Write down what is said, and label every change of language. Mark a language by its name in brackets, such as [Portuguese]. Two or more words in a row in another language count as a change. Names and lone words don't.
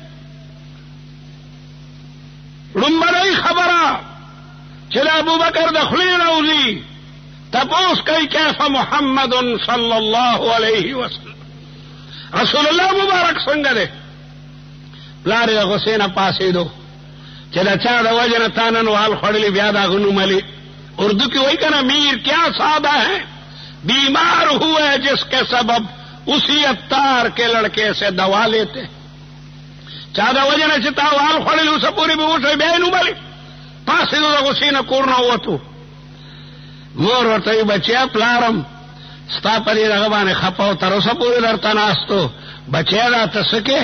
[Pashto] لومړنۍ خبره چې د ابوبکر د خولې راوځي، تپوس کوي [Arabic] کیف محمد صلی الله علیه وسلم، [Pashto] رسول الله مبارک څنګه دی؟ پلار یې د غصې نه پاسېدو چې د چا د وجه نه تا نن وال خوړلي، بیا د هغه نوم علي. اردو کې وایي که نه، [Urdu] میر کیا ساده ہے بیمار ہوئے جس کے سبب اسی اتار کے لڑکے سے دوا لیتے. [Pashto] چا د وجه نه چې تا وال خوړلي اوسه پورې به وشوی، بیا یې نوم علي. پاسېدو د غصې نه کور نه ووتو. مور ورته وایي بچیا پلارم ستا په دې دغه باندې خفه او تر اوسه پورې درته ناستو، بچیا دا ته څه کې؟